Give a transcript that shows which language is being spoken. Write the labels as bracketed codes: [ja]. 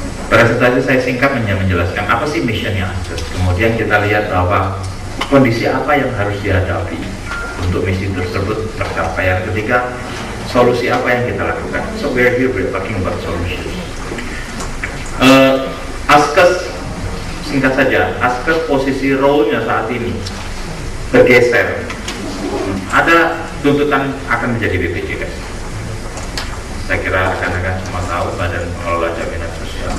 [id] Presentasi saya singkat menjelaskan apa sih missionnya Askes. Kemudian kita lihat bahwa kondisi apa yang harus dihadapi untuk misi tersebut tercapai. Yang ketiga, solusi apa yang kita lakukan. [en] So we're here talking about solutions. [id] Askes, singkat saja, Askes posisi role-nya saat ini bergeser. Ada tuntutan akan menjadi BPJS. Saya kira akan semua tahu, Badan Pengelola Jaminan Sosial.